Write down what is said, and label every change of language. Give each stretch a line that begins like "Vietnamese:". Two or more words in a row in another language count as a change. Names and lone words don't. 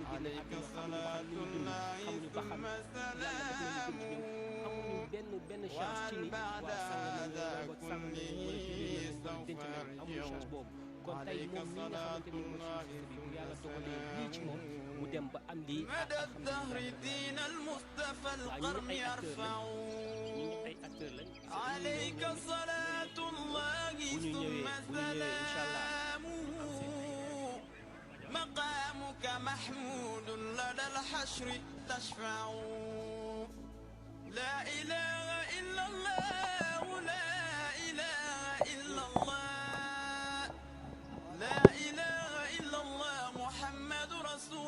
Wolof: génne àdduna xamuñu ba xam li ñu dund xamuñu ba xam yàlla def nañu gën ci ñoom amuñu benn chance ci ni waa sang nañ leen wala sang nañ leen wala tuddee nañ wala denc nañ amuñu chance boobu kon tey moom mii nga xamante ni mooy suñu fils bi bu yàlla dogalee lii ci moom mu dem ba am lii alhamdulilah waaw ñu ay acteurs lañ bu ñu ñëwee
Arabic: إن شاء الله مقامك محمود لدى الحشر تشفع لا إله إلا الله لا إله إلا الله لا إله إلا الله محمد رسول